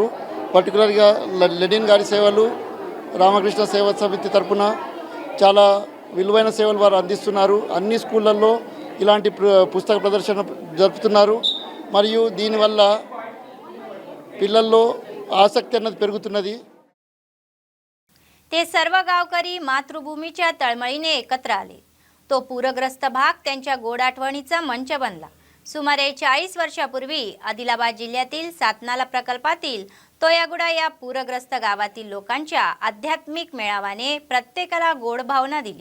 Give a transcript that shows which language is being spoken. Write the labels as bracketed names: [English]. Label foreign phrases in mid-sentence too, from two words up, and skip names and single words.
[Telugu] పర్టికులర్గా లెనిన్ గారి సేవలు రామకృష్ణ సేవా సమితి తరపున చాలా విలువైన సేవలు వారు అందిస్తున్నారు. అన్ని స్కూళ్ళల్లో ఇలాంటి పుస్తక ప్రదర్శన జరుపుతున్నారు. మరియు దీనివల్ల పిల్లల్లో ఆసక్తి అన్నది పెరుగుతున్నది. [Marathi] ते सर्व गावकरी मातृभूमीच्या तळमळीने एकत्र आले. तो पूरग्रस्त भाग त्यांच्या गोड आठवणीचा मंच बनला. सुमारे 40 वर्षापूर्वी आदिलाबाद जिल्ह्यातील सातनाला प्रकल्पातील तोयागुडा या पूरग्रस्त गावातील लोकांच्या आध्यात्मिक मेळाव्याने प्रत्येकाला गोड भावना दिली.